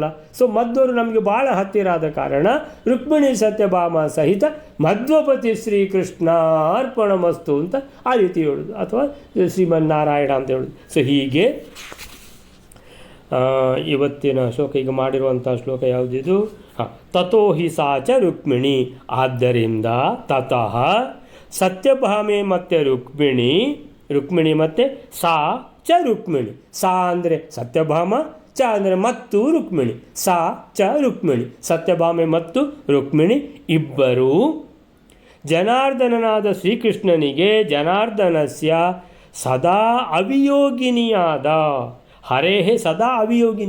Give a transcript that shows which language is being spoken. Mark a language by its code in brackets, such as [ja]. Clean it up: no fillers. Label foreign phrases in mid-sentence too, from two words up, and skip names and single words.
[kn] ಸೊ ಮಧ್ವರು ನಮಗೆ ಭಾಳ ಹತ್ತಿರ ಆದ ಕಾರಣ [sa] ರುಕ್ಮಿಣಿ ಸತ್ಯಭಾಮ ಸಹಿತ ಮಧ್ವಪತಿ ಶ್ರೀಕೃಷ್ಣ ಅರ್ಪಣಮಸ್ತು [kn] ಅಂತ ಆ ರೀತಿ ಹೇಳೋದು, ಅಥವಾ ಶ್ರೀಮನ್ನಾರಾಯಣ ಅಂತ ಹೇಳೋದು. ಸೊ ಹೀಗೆ ಇವತ್ತಿನ ಶ್ಲೋಕ ಈಗ ಮಾಡಿರುವಂಥ ಶ್ಲೋಕ ಯಾವುದಿದು? [sa] ತಥೋ ಹಿ ಸಾ ಚ ರುಕ್ಮಿಣಿ. [kn] ಆದ್ದರಿಂದ ತತಃ ಸತ್ಯಭಾಮೆ ಮತ್ತು ರುಕ್ಮಿಣಿ ಮತ್ತು [sa] ಸಾ ಚ ರುಕ್ಮಿಣಿ. [kn] ಸಾ ಅಂದರೆ ಸತ್ಯಭಾಮ, ಚ ಅಂದರೆ ಮತ್ತು ರುಕ್ಮಿಣಿ. [sa] ಸಾ ಚ ರುಕ್ಮಿಣಿ, [kn] ಸತ್ಯಭಾಮೆ ಮತ್ತು ರುಕ್ಮಿಣಿ ಇಬ್ಬರೂ ಜನಾರ್ದನನಾದ ಶ್ರೀಕೃಷ್ಣನಿಗೆ [sa] ಜನಾರ್ದನಸ್ಯ ಸದಾ [kn] ಅವಿಯೋಗಿನಿಯಾದ [sa] ಹರೇಹೇ ಸದಾ ಅವಿಯೋಗಿನಿ.